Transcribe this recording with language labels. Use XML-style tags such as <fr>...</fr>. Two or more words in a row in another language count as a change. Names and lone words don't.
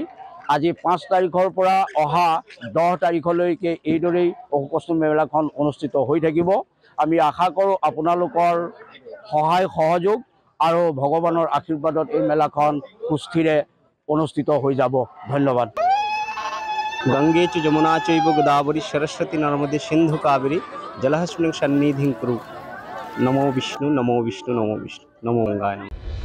<as>আজি 5 তাৰিখৰ পৰা অহা 10 তাৰিখলৈকে এইদৰেই অশোকাষ্টমী মেলাখন অনুষ্ঠিত হৈ থাকিব। আমি আশা কৰোঁ আপোনালোকৰ সহায় সহযোগ আৰু ভগৱানৰ আশীৰ্বাদত এই মেলাখন সুস্থিৰে অনুষ্ঠিত হৈ যাব। ধন্যবাদ।</as> <sa>गंगे च यमुना चैव गोदावरी सरस्वती नर्मदे सिंधु कावेरी जलहस्मिन् सन्निधिं कुरु। नमो विष्णु नमो विष्णु नमो विष्णु नमो गंगाय।</sa>